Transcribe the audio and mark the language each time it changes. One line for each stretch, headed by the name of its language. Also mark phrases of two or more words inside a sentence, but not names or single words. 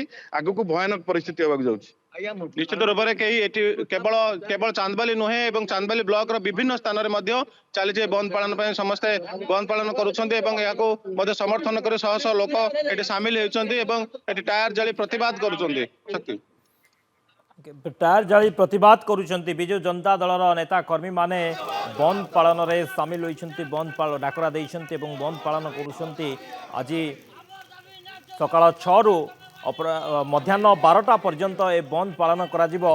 Odia: ଆଗକୁ ଭୟାନକ ପରିସ୍ଥିତି ହେବାକୁ ଯାଉଛି। ନିଶ୍ଚିତ ରୂପରେ ଏଠି କେବଳ ଚାନ୍ଦବାଲି ନୁହେଁ ଏବଂ ଚାନ୍ଦବାଲି ବ୍ଲକର ବିଭିନ୍ନ ସ୍ଥାନରେ ମଧ୍ୟ ଚାଲିଛି ବନ୍ଦ ପାଳନ ପାଇଁ। ସମସ୍ତେ ବନ୍ଦ ପାଳନ କରୁଛନ୍ତି ଏବଂ ଏହାକୁ ମଧ୍ୟ ସମର୍ଥନ କରି ଶହ ଶହ ଲୋକ ଏଠି ସାମିଲ ହେଉଛନ୍ତି ଏବଂ ଏଠି ଟାୟାର ଜାଳି ପ୍ରତିବାଦ କରୁଛନ୍ତି। ଟାୟାର ଜାଳି ପ୍ରତିବାଦ କରୁଛନ୍ତି ବିଜୁ ଜନତା ଦଳର ନେତା କର୍ମୀ ମାନେ ବନ୍ଦ ପାଳନ ରେ ସାମିଲ ହୋଇଛନ୍ତି, ବନ୍ଦ ପାଳନ ଡାକରା ଦେଇଛନ୍ତି ଏବଂ ବନ୍ଦ ପାଳନ କରୁଛନ୍ତି। ଆଜି ସକାଳ 6 ରୁ ମଧ୍ୟାହ୍ନ 12ଟା ପର୍ଯ୍ୟନ୍ତ ଏ ବନ୍ଦ ପାଳନ କରା ଯିବ।